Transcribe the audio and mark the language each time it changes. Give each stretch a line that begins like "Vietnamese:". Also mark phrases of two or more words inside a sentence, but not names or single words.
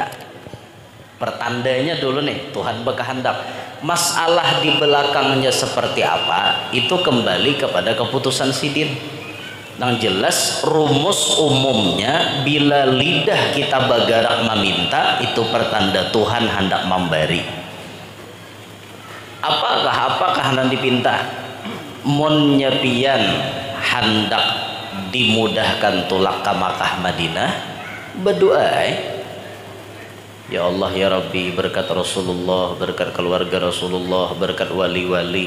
Banjar: Pertandanya dulu nih, Tuhan berkehendak. Masalah di belakangnya seperti apa, itu kembali kepada keputusan sidin. Yang jelas rumus umumnya, bila lidah kita bergerak meminta, itu pertanda Tuhan hendak memberi. Apakah hendak dipinta? Munnya pian hendak dimudahkan tulak ke Makkah Madinah, berdoa
Arabic: ya Allah ya Rabbi,
Banjar: berkat Rasulullah, berkat keluarga Rasulullah, berkat wali-wali.